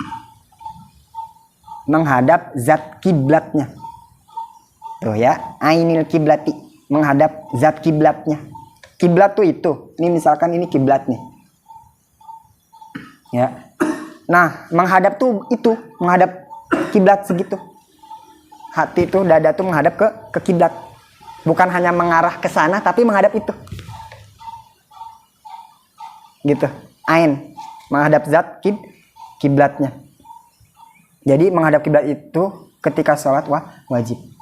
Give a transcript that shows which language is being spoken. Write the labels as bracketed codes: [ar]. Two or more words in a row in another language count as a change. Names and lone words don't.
[id] Menghadap zat kiblatnya. Tuh ya, [ar] عين القبلة, [id] menghadap zat kiblatnya. Kiblat tuh itu. Ini misalkan ini kiblat nih. Ya. Nah, menghadap tuh itu, menghadap kiblat segitu. Hati itu, dada tuh menghadap ke kiblat. Bukan hanya mengarah ke sana, tapi menghadap itu. Gitu. Ain, menghadap zat kiblatnya. Jadi menghadap kiblat itu ketika sholat wajib.